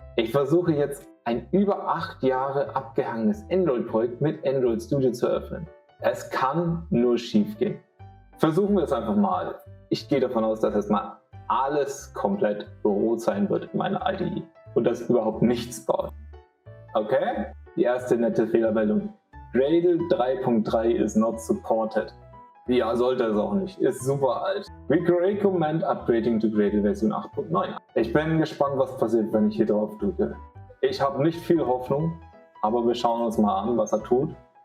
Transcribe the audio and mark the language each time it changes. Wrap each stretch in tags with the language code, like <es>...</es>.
<de>Ich versuche jetzt ein über 8 Jahre abgehangenes Android-Projekt mit Android Studio zu öffnen. Es kann nur schief gehen. Versuchen wir es einfach mal. Ich gehe davon aus, dass erstmal alles komplett rot sein wird in meiner IDE und dass überhaupt nichts baut. Okay? Die erste nette Fehlermeldung.</de> <en>Gradle 3.3 is not supported.</en> <de>Ja, sollte es auch nicht. Ist super alt.</de> <en>We recommend upgrading to Gradle Version 8.9.</en> <de>Ich bin gespannt, was passiert, wenn ich hier drauf drücke. Ich habe nicht viel Hoffnung, aber wir schauen uns mal an, was er tut.</de>